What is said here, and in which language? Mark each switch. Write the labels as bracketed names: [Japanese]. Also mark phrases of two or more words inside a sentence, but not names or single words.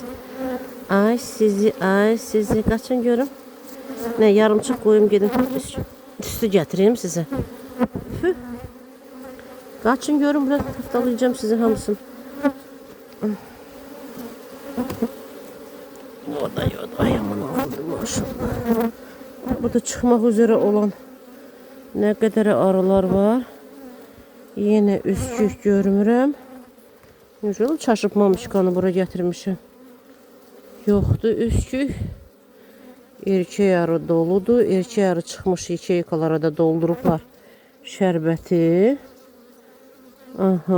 [Azerbaijani] Ay sizi qaçın görüm. Nə, yarımçıq qoyum gedim tüstü gətireyim sizə. Qaçın görüm, burada taftalayacağım sizi hamısını. [Turkish] Orada yok, ayağımın aldı maşallah. Burada çıxmaq üzere olan ne kadar arılar var. [Azerbaijani] Yine üskük görmürəm. Necə çaşıb mamışkanı bura gətirmişəm. Yoxdur üskük. Erkək arı doludur. Erkək arı çıxmış yekeykalara da doldurublar şərbəti. Aha.